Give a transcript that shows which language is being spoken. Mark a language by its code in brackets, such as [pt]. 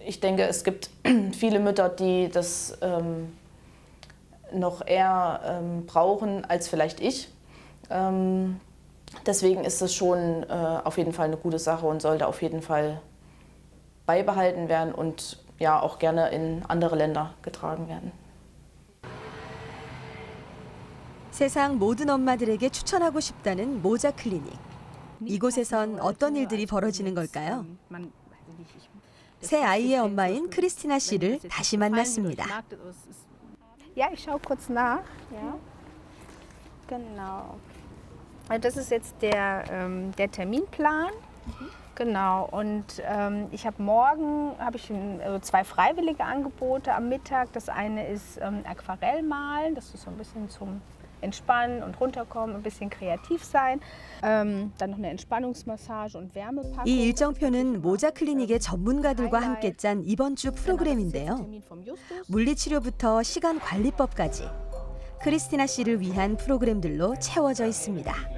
[de] Ich denke, es gibt viele Mütter, die das noch eher brauchen als vielleicht ich. Deswegen ist es schon auf jeden Fall eine gute Sache und sollte auf jeden Fall beibehalten werden und ja auch gerne in andere Länder getragen werden. [ko] 세상 모든 엄마들에게 추천하고 싶다는 모자 클리닉. 이곳에선 어떤 일들이 벌어지는 걸까요? 새 아이의 엄마인 크리스티나 씨를 다시 만났습니다. [de] Ja, ich schaue kurz nach. Ja. Genau. Also das ist jetzt der Terminplan. Genau. Und ich habe morgen zwei freiwillige Angebote am Mittag. Das eine ist Aquarellmalen. Das ist so ein bisschen zum Entspannen und runterkommen, ein bisschen kreativ sein. Dann noch eine Entspannungsmassage und Wärmepackung. [ko] 이 일정표는 모자 클리닉의 전문가들과 함께 짠 이번 주 프로그램인데요. 물리치료부터 시간 관리법까지 크리스티나 씨를 위한 프로그램들로 채워져 있습니다.